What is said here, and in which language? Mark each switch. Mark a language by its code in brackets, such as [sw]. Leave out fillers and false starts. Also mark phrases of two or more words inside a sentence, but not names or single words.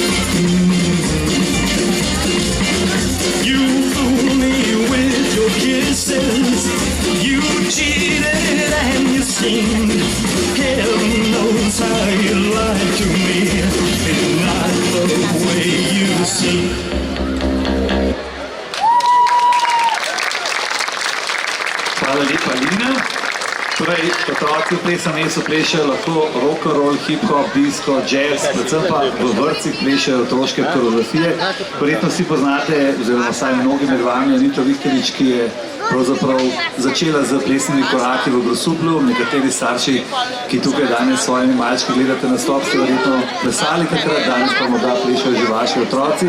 [en] You fool me with your kisses. You cheated and you sinned. Heaven knows how you lied to me. It's not the way you see. [sl] Hvala lepa, Lina. Torej, otroci v plesnem mestu plešajo lahko rock and roll, hip-hop, disco, jazz, predvsem pa v vrtcih plešajo otroške koreografije. Verjetno vsi poznate, oziroma vsaj mnogi med vami, Anito Viktorič, ki je pravzaprav začela z plesnimi koraki v Grosuplju. Nekateri starši, ki tukaj danes s svojimi malčki gledate nastop, ste verjetno plesali takrat, danes pa morda plešajo že vaši otroci.